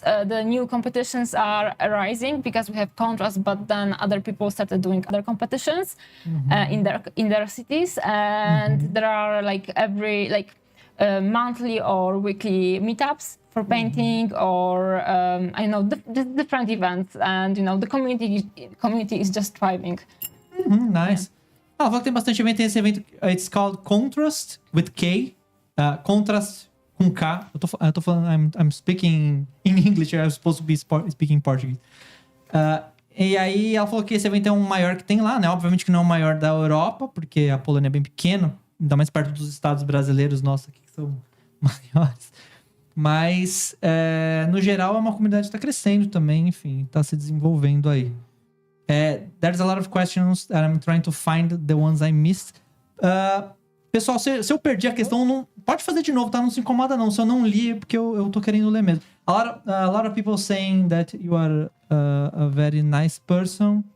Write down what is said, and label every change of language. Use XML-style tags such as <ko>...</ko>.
<en>The new competitions are arising because we have Contrast, but then other people started doing other competitions in their cities, and there are like every monthly or weekly meetups for painting or different events, and the community is just thriving.</en> <pt>Nice. Ela falou que tem bastante evento. Tem esse evento,</pt> <en>it's called Contrast with K.</en> <pt>Contrast com K. Eu tô falando,</pt> <en>I'm speaking in English, I'm supposed to be speaking Portuguese.</en> <pt>E aí ela falou que esse evento é um maior que tem lá, né? Obviamente que não é o maior da Europa, porque a Polônia é bem pequena, ainda mais perto dos estados brasileiros, nossa, que são maiores. Mas, no geral, é uma comunidade que está crescendo também, enfim, está se desenvolvendo aí.</pt> <en>There's a lot of questions that I'm trying to find the ones I missed.</en> <pt>Pessoal, se eu perdi a questão, não, pode fazer de novo, tá? Não se incomoda não. Se eu não li, é porque eu tô querendo ler mesmo.</pt> <en>A lot of people saying that you are a very nice person.</en>